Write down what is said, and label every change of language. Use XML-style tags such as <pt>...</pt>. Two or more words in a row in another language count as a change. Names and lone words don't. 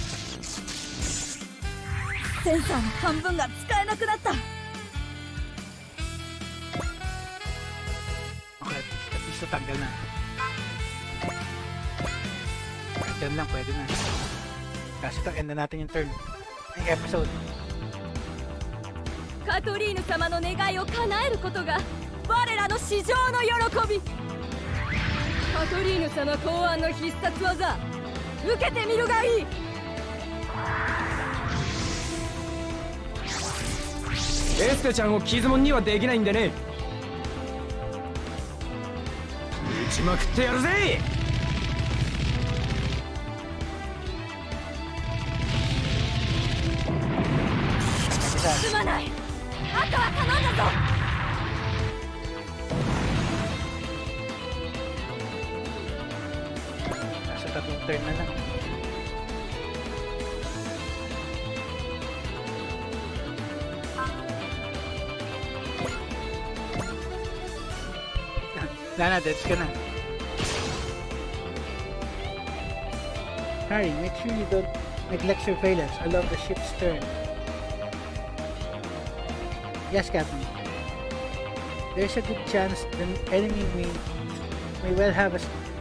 <ja>センサーの半分が使えなくなった。</ja> <en>Okay, at least</en> <tl>natanggal na. Turn lang, pwede na. Kasi ito, end na natin yung turn. Yung episode.</tl> <ja>カトリーヌ様の願いを叶えることが我らの至上の喜び。カトリーヌ様考案の必殺技受けてみるがいい。エステちゃんを傷もんにはできないんでね。打ちまくってやるぜ。すまない、あとは頼んだぞ。</ja> <tl>Nasa tatlong turn na lang. Lana, deads ka na.</tl> <en>Harry, make sure you don't neglect surveillance along the ship's stern. Yes, Captain. There's a good chance the enemy may well have us.</en>